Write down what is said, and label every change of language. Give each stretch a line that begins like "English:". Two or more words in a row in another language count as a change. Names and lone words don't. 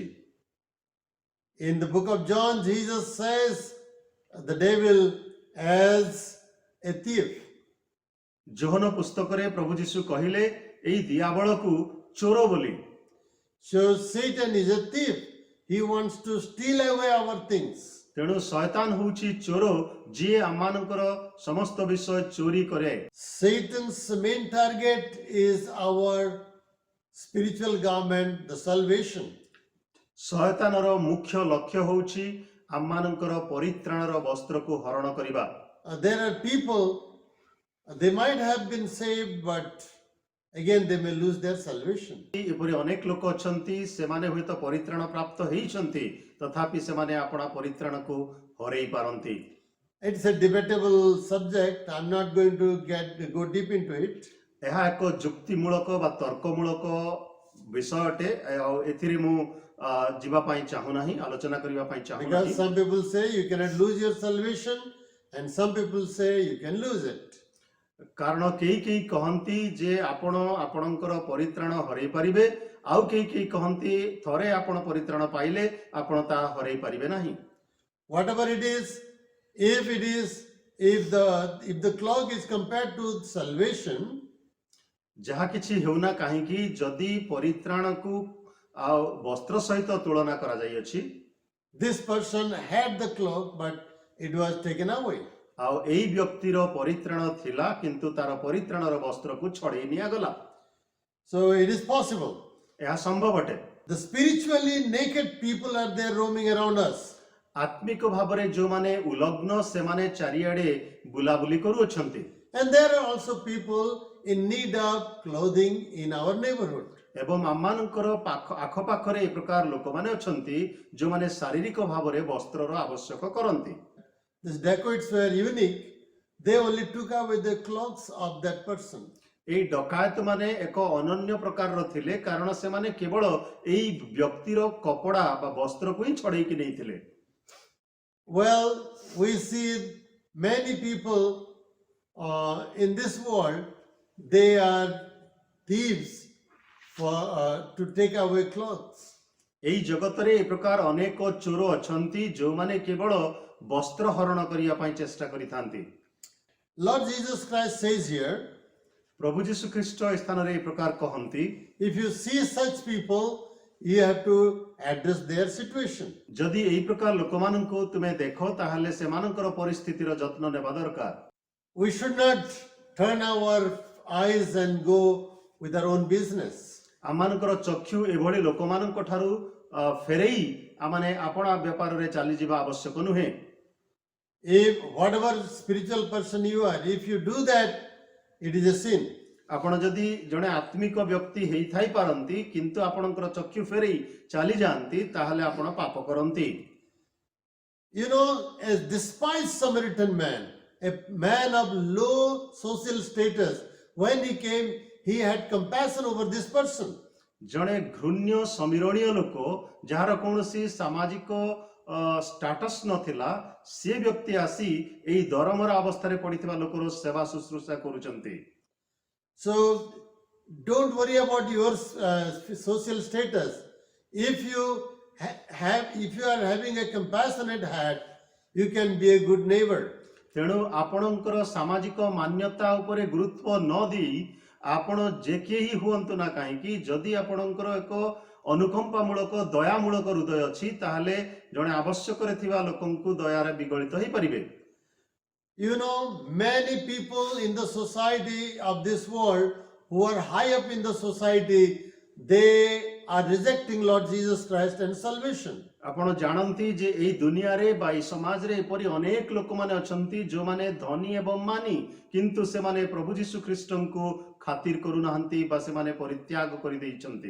English: In the book of John, Jesus says the devil as a thief.
Odia: ଯୋହନ ପୁସ୍ତକରେ ପ୍ରଭୁ ଯୀଶୁ କହିଲେ ଏହି ଦିଆବଳକୁ ଚୋର ବୋଲି।
English: So Satan is a thief. He wants to steal away our things.
Odia: ତେଣୁ ଶୟତାନ ହେଉଛି ଚୋର, ଯିଏ ଆମମାନଙ୍କର ସମସ୍ତ ବିଷୟ ଚୋରି କରେ।
English: Satan's main target is our spiritual garment, the salvation.
Odia: ଶୟତାନର ମୁଖ୍ୟ ଲକ୍ଷ୍ୟ ହେଉଛି ଆମମାନଙ୍କର ପରିତ୍ରାଣର ବସ୍ତ୍ରକୁ ହରଣ କରିବା।
English: There are people, they might have been saved, but again they may lose their salvation.
Odia: ଏପରି ଅନେକ ଲୋକ ଅଛନ୍ତି, ସେମାନେ ହୁଏତ ପରିତ୍ରାଣ ପ୍ରାପ୍ତ ହେଇଛନ୍ତି, ତଥାପି ସେମାନେ ଆପଣା ପରିତ୍ରାଣକୁ ହରେଇ ପାରନ୍ତି।
English: It's a debatable subject. I'm not going to go deep into it.
Odia: ଏହା ଏକ ଯୁକ୍ତିମୂଳକ ବା ତର୍କମୂଳକ ବିଷୟ ଅଟେ, ଆଉ ଏଥିରେ ମୁଁ ଯିବା ପାଇଁ ଚାହୁଁନାହିଁ, ଆଲୋଚନା କରିବା ପାଇଁ ଚାହୁଁନାହିଁ।
English: Because some people say you cannot lose your salvation, and some people say you can lose it.
Odia: କାରଣ କେହି କେହି କହନ୍ତି ଯେ ଆପଣ ଆପଣଙ୍କର ପରିତ୍ରାଣ ହରେଇ ପାରିବେ, ଆଉ କେହି କେହି କହନ୍ତି ଥରେ ଆପଣ ପରିତ୍ରାଣ ପାଇଲେ ଆପଣ ତାହା ହରେଇ ପାରିବେ ନାହିଁ।
English: Whatever it is, if the cloak is compared to salvation,
Odia: ଯାହା କିଛି ହେଉନା କାହିଁକି, ଯଦି ପରିତ୍ରାଣକୁ ଆଉ ବସ୍ତ୍ର ସହିତ ତୁଳନା କରାଯାଇଅଛି,
English: this person had the cloak but it was taken away.
Odia: ଆଉ ଏଇ ବ୍ୟକ୍ତିର ପରିତ୍ରାଣ ଥିଲା କିନ୍ତୁ ତାର ପରିତ୍ରାଣର ବସ୍ତ୍ରକୁ ଛଡେଇ ନିଆଗଲା।
English: So it is possible.
Odia: ଏହା ସମ୍ଭବ ଅଟେ।
English: The spiritually naked people are there roaming around us.
Odia: ଆତ୍ମିକ ଭାବରେ ଯେଉଁମାନେ ଉଲଗ୍ନ, ସେମାନେ ଚାରିଆଡେ ବୁଲାବୁଲି କରୁଅଛନ୍ତି।
English: And there are also people in need of clothing in our neighborhood.
Odia: ଏବଂ ଆମମାନଙ୍କର ଆଖପାଖରେ ଏ ପ୍ରକାର ଲୋକମାନେ ଅଛନ୍ତି ଯେଉଁମାନେ ଶାରୀରିକ ଭାବରେ ବସ୍ତ୍ରର ଆବଶ୍ୟକ କରନ୍ତି।
English: These dacoits were unique. They only took away the clothes of that person.
Odia: ଏଇ ଡକାୟତ ମାନେ ଏକ ଅନନ୍ୟ ପ୍ରକାରର ଥିଲେ, କାରଣ ସେମାନେ କେବଳ ଏଇ ବ୍ୟକ୍ତିର କପଡ଼ା ବା ବସ୍ତ୍ରକୁ ହିଁ ଛଡେଇକି ନେଇଥିଲେ।
English: Well, we see many people in this world, they are thieves to take away clothes.
Odia: ଏଇ ଜଗତରେ ଏ ପ୍ରକାର ଅନେକ ଚୋର ଅଛନ୍ତି ଯେଉଁମାନେ କେବଳ ବସ୍ତ୍ର ହରଣ କରିବା ପାଇଁ ଚେଷ୍ଟା କରିଥାନ୍ତି।
English: Lord Jesus Christ says here,
Odia: ପ୍ରଭୁ ଯୀଶୁ ଖ୍ରୀଷ୍ଟ ଏ ସ୍ଥାନରେ ଏ ପ୍ରକାର କହନ୍ତି,
English: if you see such people, you have to address their situation.
Odia: ଯଦି ଏହି ପ୍ରକାର ଲୋକମାନଙ୍କୁ ତୁମେ ଦେଖ ତାହେଲେ ସେମାନଙ୍କର ପରିସ୍ଥିତିର ଯତ୍ନ ନେବା ଦରକାର।
English: We should not turn our eyes and go with our own business.
Odia: ଆମମାନଙ୍କର ଚକ୍ଷୁ ଏଭଳି ଲୋକମାନଙ୍କ ଠାରୁ ଫେରେଇ ଆମମାନେ ଆପଣା ବେପାରରେ ଚାଲିଯିବା ଆବଶ୍ୟକ ନୁହେଁ।
English: If whatever spiritual person you are, if you do that, it is a sin.
Odia: ଆପଣ ଯଦି ଜଣେ ଆତ୍ମିକ ବ୍ୟକ୍ତି ହେଇଥାଇ ପାରନ୍ତି କିନ୍ତୁ ଆପଣଙ୍କର ଚକ୍ଷୁ ଫେରେଇ ଚାଲି ଯାଆନ୍ତି ତାହେଲେ ଆପଣ ପାପ କରନ୍ତି।
English: You know, a despised Samaritan man, a man of low social status, when he came, he had compassion over this person.
Odia: ଜଣେ ଘୃଣ୍ୟ ସମୀରଣୀୟ ଲୋକ ଯାହାର କୌଣସି ସାମାଜିକ ଷ୍ଟାଟସ୍ ନଥିଲା, ସେ ବ୍ୟକ୍ତି ଆସି ଏହି ଦରମରା ଅବସ୍ଥାରେ ପଡ଼ିଥିବା ଲୋକର ସେବା ଶୁଶ୍ରୂଷା କରୁଛନ୍ତି।
English: So don't worry about your social status. If you are having a compassionate heart, you can be a good neighbor.
Odia: ତେଣୁ ଆପଣଙ୍କର ସାମାଜିକ ମାନ୍ୟତା ଉପରେ ଗୁରୁତ୍ୱ ନ ଦେଇ ଆପଣ ଯେ କେହି ହୁଅନ୍ତୁ ନା କାହିଁକି, ଯଦି ଆପଣଙ୍କର ଏକ ଅନୁକମ୍ପାମୂଳକ ଦୟାମୂଳକ ହୃଦୟ ଅଛି ତାହେଲେ ଜଣେ ଆବଶ୍ୟକରେ ଥିବା ଲୋକଙ୍କୁ ଦୟାରେ ବିଗଳିତ ହେଇପାରିବେ।
English: You know, many people in the society of this world who are high up in the society, they are rejecting Lord Jesus Christ and salvation.
Odia: ଆପଣ ଜାଣନ୍ତି ଯେ ଏହି ଦୁନିଆରେ ବା ଏହି ସମାଜରେ ଏପରି ଅନେକ ଲୋକମାନେ ଅଛନ୍ତି ଯେଉଁମାନେ ଧନୀ ଏବଂ ମାନି, କିନ୍ତୁ ସେମାନେ ପ୍ରଭୁ ଯୀଶୁ ଖ୍ରୀଷ୍ଟଙ୍କୁ ଖାତିର କରୁନାହାନ୍ତି ବା ସେମାନେ ପରିତ୍ୟାଗ କରିଦେଇଛନ୍ତି।